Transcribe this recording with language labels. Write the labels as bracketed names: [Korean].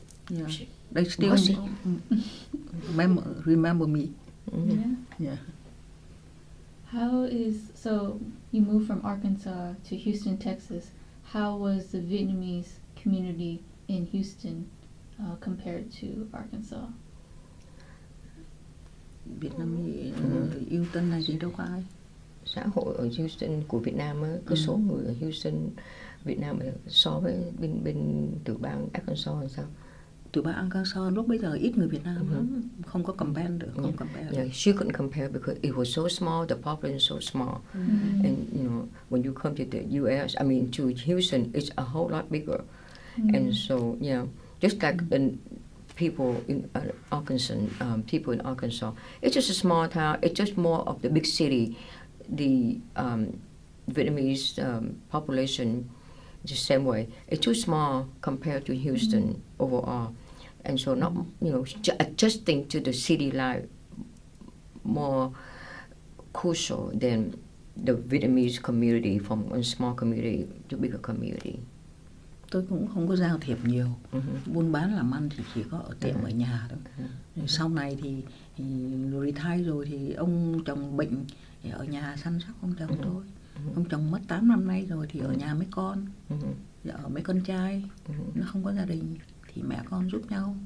[English] Yeah. They still remember me. Yeah. So you moved from Arkansas to Houston, Texas. How was the Vietnamese community in Houston compared to Arkansas? [Vietnamese] Việt Nam Houston này thì đâu có ai. Xã hội ở Houston của Việt Nam á, cái số người ở Houston Việt Nam so với bên từ bang Arkansas làm sao? Từ bang Arkansas lúc bây giờ ít người Việt Nam lắm, không có compare được, không compare. [English] Yeah, she couldn't compare because it was so small, the population so small, and when you come to the U.S., I mean to Houston, it's a whole lot bigger, and so just like in people in Arkansas, people in Arkansas, it's just a small town. It's just more of the big city. The Vietnamese population the same way. It's too small compared to Houston overall, and so not adjusting to the city life more crucial than the Vietnamese community from a small community to bigger community. [Vietnamese] Tôi cũng không có giao thiệp nhiều, buôn bán làm ăn thì chỉ có ở tiệm ở nhà thôi. Sau này thì retire rồi thì ông chồng bệnh thì ở nhà săn sóc ông chồng thôi. Ông chồng mất 8 năm nay rồi thì ở nhà mấy con, ở mấy con trai, nó không có gia đình thì mẹ con giúp nhau.